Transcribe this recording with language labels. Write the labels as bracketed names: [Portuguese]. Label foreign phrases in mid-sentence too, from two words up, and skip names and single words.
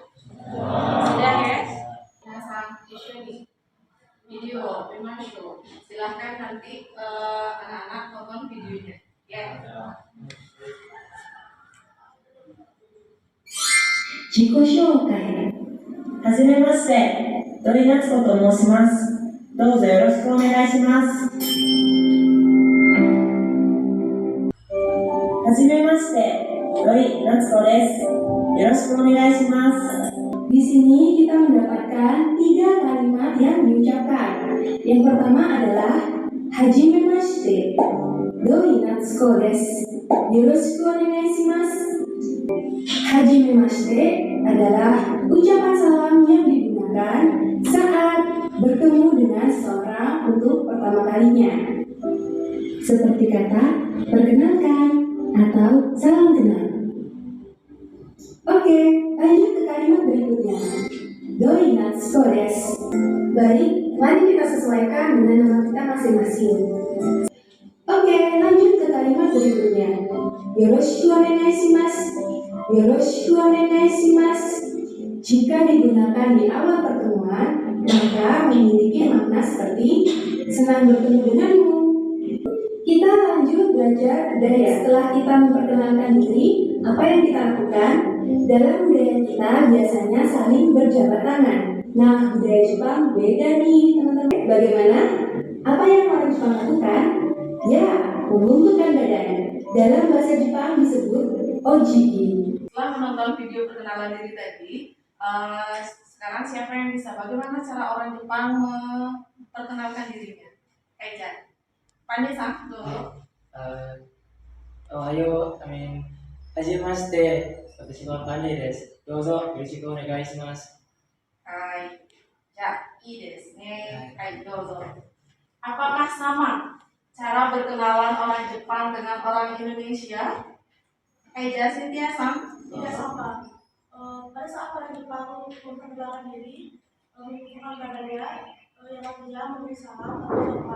[Indonesian] Sudah ya? Nah, sang nih video, memang itu. Silahkan nanti anak-anak tonton videonya. Ya. [Japanese] Jikushokai. はじめまして. 土井夏子と申します。どうぞよろしくお願いします。はじめまして、土井夏子です。よろしくお願いします。 [Indonesian] Di sini kita mendapatkan 3 kalimat yang diucapkan. Yang pertama adalah [Japanese] はじめまして、土井夏子です. よろしくお願いします. [Indonesian] Hajimemashite adalah ucapan salam yang digunakan saat bertemu dengan seorang untuk pertama kalinya. Seperti kata perkenalkan atau salam kenal. Oke, lanjut ke kalimat berikutnya. [Japanese] 土井夏子です. [Indonesian] Baik, mari kita sesuaikan dengan nama kita masing-masing. Oke, lanjut ke kalimat berikutnya. [Japanese] よろしくお願いします。よろしくお願いします. [Indonesian] Jika digunakan di awal pertemuan, maka memiliki makna seperti senang bertemu denganmu. Kita lanjut belajar dari setelah kita memperkenalkan diri, apa yang kita lakukan? Dalam budaya kita biasanya saling berjabat tangan. Nah, budaya Jepang beda nih teman-teman. Bagaimana? Apa yang orang Jepang lakukan? Ya, membungkukkan badan. Dalam bahasa Jepang disebut ojiki. Setelah menonton video perkenalan diri tadi, sekarang siapa yang bisa? Bagaimana cara orang Jepang memperkenalkan dirinya? Kayak Pandai-san, tuh. [Japanese] おはよう、はじめまして. 私はパンデイです。どうぞよろしくお願いします。はい。じゃあ、いいですね。はい、どうぞ。 [Indonesian] Apakah sama cara berkenalan orang Jepang dengan orang Indonesia? Cynthia Sang? Tidak sama. Pada saat orang Jepang memperkenalkan diri, menggunakan badannya, yang artinya memberi salam atau hormat.